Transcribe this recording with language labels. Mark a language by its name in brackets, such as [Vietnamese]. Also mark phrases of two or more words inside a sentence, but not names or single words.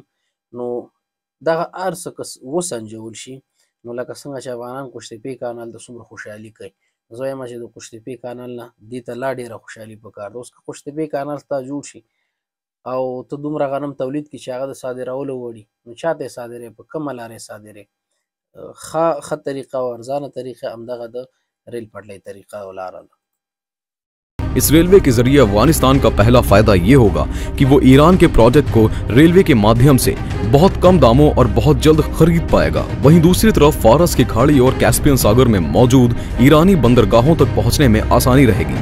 [Pashto] نو دغه هر څه که وسنجول شي، نو لکه څنګه چې افغانان قشتېپې کانال د څومره خوشحالي کوي، زه وایم چې د قشتېپې کانال نه دې ته لا ډېره خوشحالي پکار ده. اوس که قشتېپې کانال ستا جوړ شي او ته دومره غنم تولید کړي چې هغه د صادرولو وړي، نو چا ته یې صادرې، په کومه لارې یې صادرې؟ ښه طریقه او ارزانه طریقه همدغه د ریل پټلۍ طریقه او لاره ده. [Hindi] इस रेलवे के जरिए अफगानिस्तान का पहला फायदा ये होगा कि वो ईरान के प्रोजेक्ट को रेलवे के माध्यम से बहुत कम दामों और बहुत जल्द खरीद पाएगा। वहीं दूसरी तरफ फारस की खाड़ी और कैस्पियन सागर में मौजूद ईरानी बंदरगाहों तक पहुंचने में आसानी रहेगी।